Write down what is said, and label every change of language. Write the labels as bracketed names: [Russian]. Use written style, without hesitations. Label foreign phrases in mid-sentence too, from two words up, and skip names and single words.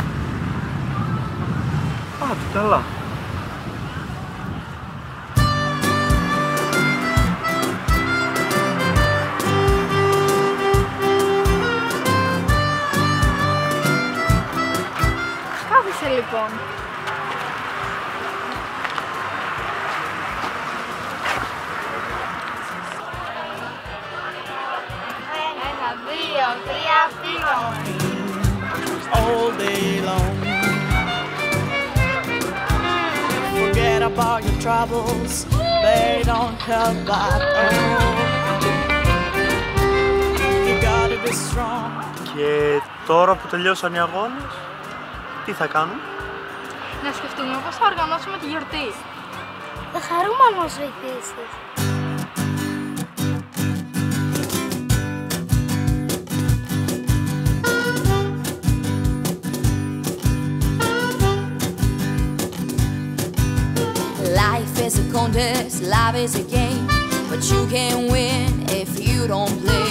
[Greek] Άντε καλά. Κάθισε λοιπόν. [English] All day long. Forget about your troubles, they don't help at all. You gotta be strong. [Greek] Και τώρα που τελειώσαν οι αγώνες, τι θα κάνουμε? Να σκεφτούμε πώς θα οργανώσουμε τη γιορτή. Θα χαρούμε αν μας βοηθήσεις. [English] Life is a contest, life is a game, but you can win if you don't play.